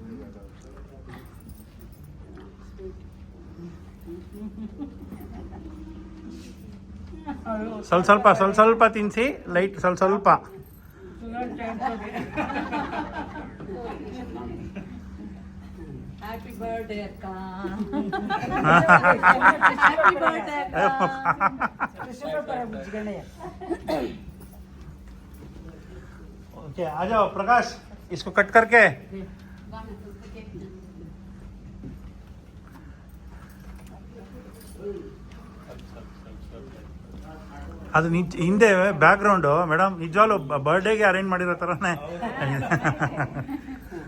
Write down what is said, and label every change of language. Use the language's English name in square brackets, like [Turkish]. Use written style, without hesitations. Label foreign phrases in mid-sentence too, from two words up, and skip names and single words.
[Kannada] ಸ್ವಲ್ಪ ಸ್ವಲ್ಪ ತಿನ್ನಿಸಿ, ಲೈಟ್ ಸ್ವಲ್ಪ. [English] Happy birthday ಅಕ್ಕ. [Hindi] ओके आ जाओ प्रकाश, इसको कट करके [Kannada] ಅದು ಹಿಂದೆ ಬ್ಯಾಕ್ಗ್ರೌಂಡು ಮೇಡಮ್ ನಿಜವಾಗ್ಲೂ ಬರ್ಡೇಗೆ ಅರೇಂಜ್ ಮಾಡಿರೋ ಥರನೇ.